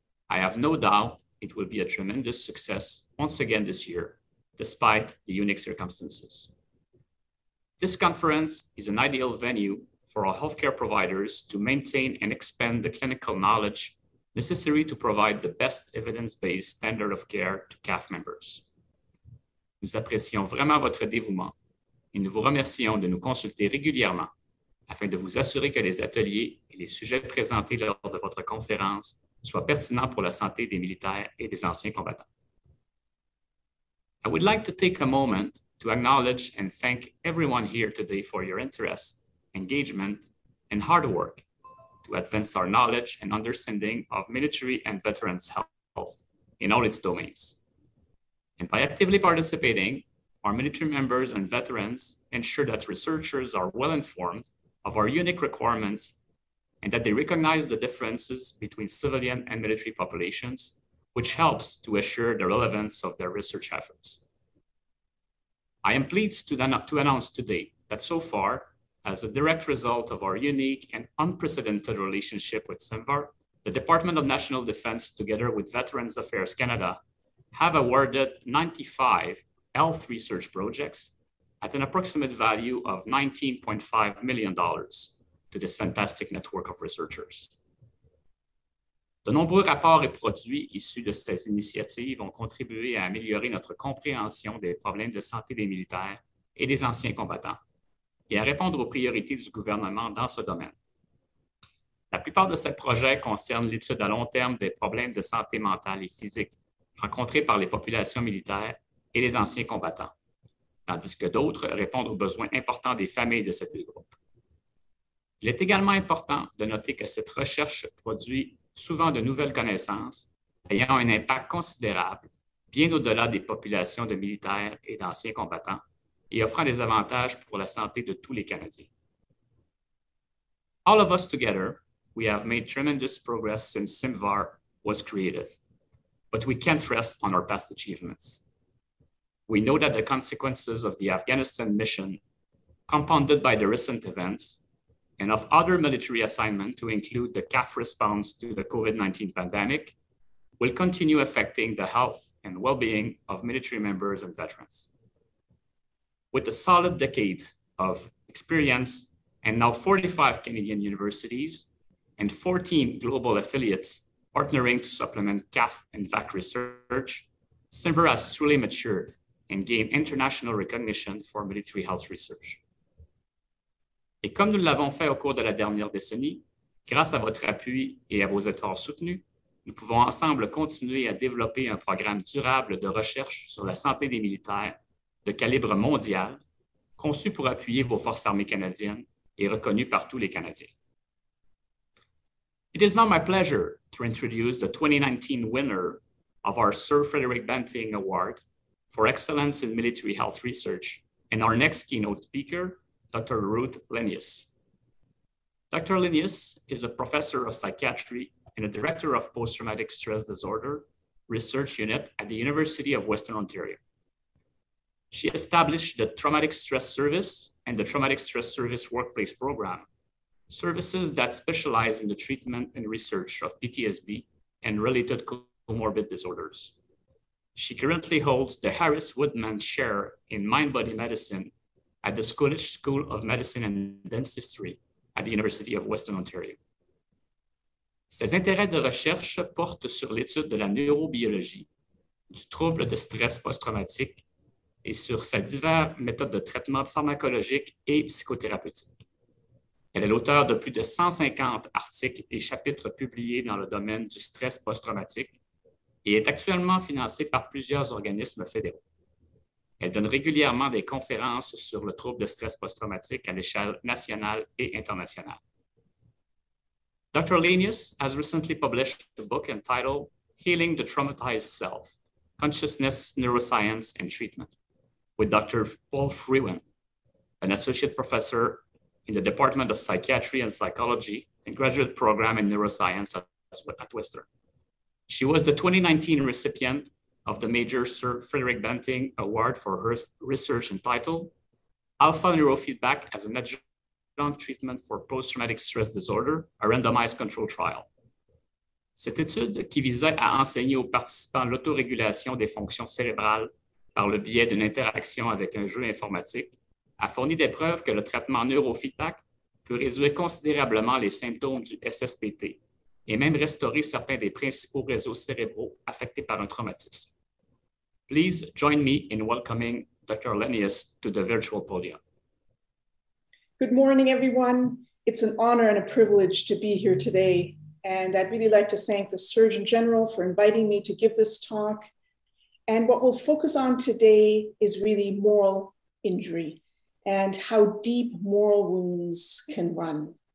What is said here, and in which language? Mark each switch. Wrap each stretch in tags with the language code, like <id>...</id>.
<en>I have no doubt it will be a tremendous success once again this year, despite the unique circumstances. This conference is an ideal venue for our healthcare providers to maintain and expand the clinical knowledge necessary to provide the best evidence-based standard of care to CAF members.</en> <fr>Nous apprécions vraiment votre dévouement et nous vous remercions de nous consulter régulièrement afin de vous assurer que les ateliers et les sujets présentés lors de votre conférence soient pertinents pour la santé des militaires et des anciens combattants.</fr> <en>I would like to take a moment to acknowledge and thank everyone here today for your interest, engagement, and hard work to advance our knowledge and understanding of military and veterans' health in all its domains. And by actively participating, our military members and veterans ensure that researchers are well informed of our unique requirements and that they recognize the differences between civilian and military populations, which helps to assure the relevance of their research efforts. I am pleased to announce today that so far, as a direct result of our unique and unprecedented relationship with CIMVHR, the Department of National Defence, together with Veterans Affairs Canada, have awarded 95 health research projects at an approximate value of $19.5 million to this fantastic network of researchers.</en> <fr>De nombreux rapports et produits issus de ces initiatives ont contribué à améliorer notre compréhension des problèmes de santé des militaires et des anciens combattants et à répondre aux priorités du gouvernement dans ce domaine. La plupart de ces projets concernent l'étude à long terme des problèmes de santé mentale et physique rencontrés par les populations militaires et les anciens combattants, tandis que d'autres répondent aux besoins importants des familles de ces deux groupes. Il est également important de noter que cette recherche produit souvent de nouvelles connaissances ayant un impact considérable, bien au-delà des populations de militaires et d'anciens combattants, et offrant des avantages pour la santé de tous les Canadiens.</fr> <en>All of us together, we have made tremendous progress since CIMVHR was created, but we can't rest on our past achievements. We know that the consequences of the Afghanistan mission, compounded by the recent events, and of other military assignments to include the CAF response to the COVID-19 pandemic, will continue affecting the health and well-being of military members and veterans. With a solid decade of experience and now 45 Canadian universities and 14 global affiliates partnering to supplement CAF and VAC research, CIMVHR has truly matured and gained international recognition for military health research.</en> <fr>Et comme nous l'avons fait au cours de la dernière décennie, grâce à votre appui et à vos efforts soutenus, nous pouvons ensemble continuer à développer un programme durable de recherche sur la santé des militaires de calibre mondial, conçu pour appuyer vos forces armées canadiennes et reconnu par tous les Canadiens.</fr> <en>It is now my pleasure to introduce the 2019 winner of our Sir Frederick Banting Award for Excellence in Military Health Research and our next keynote speaker, Dr. Ruth Lennious. Dr. Lennious is a professor of psychiatry and a director of post-traumatic stress disorder research unit at the University of Western Ontario. She established the Traumatic Stress Service and the Traumatic Stress Service Workplace Program, services that specialize in the treatment and research of PTSD and related comorbid disorders. She currently holds the Harris Woodman Chair in Mind-Body Medicine at the Scottish School of Medicine and Dentistry at the University of Western Ontario.</en> <fr>Ses intérêts de recherche portent sur l'étude de la neurobiologie, du trouble de stress post-traumatique et sur ses diverses méthodes de traitement pharmacologique et psychothérapeutique. Elle est l'auteure de plus de 150 articles et chapitres publiés dans le domaine du stress post-traumatique et est actuellement financée par plusieurs organismes fédéraux. Elle donne régulièrement des conférences sur le trouble de stress post-traumatique à l'échelle nationale et internationale.</fr> <en>Dr. Lennious has recently published a book entitled Healing the Traumatized Self, Consciousness, Neuroscience, and Treatment, with Dr. Paul Frewen, an associate professor in the Department of Psychiatry and Psychology and graduate program in neuroscience at Western. She was the 2019 recipient of the major Sir Frederick Banting Award for her research entitled Alpha Neurofeedback as an Adjunct Treatment for Post-Traumatic Stress Disorder, a Randomized Control Trial.</en> <fr>Cette étude, qui visait à enseigner aux participants l'autorégulation des fonctions cérébrales par le biais d'une interaction avec un jeu informatique, a fourni des preuves que le traitement neurofeedback peut réduire considérablement les symptômes du SSPT et même restaurer certains des principaux réseaux cérébraux affectés par un traumatisme.</fr> <en>Please join me in welcoming Dr. Lennious to the virtual podium. Good morning, everyone. It's an honor and a privilege to be here today. And I'd really like to thank the Surgeon General for inviting me to give this talk. And what we'll focus on today is really moral injury and how deep moral wounds can run.</en>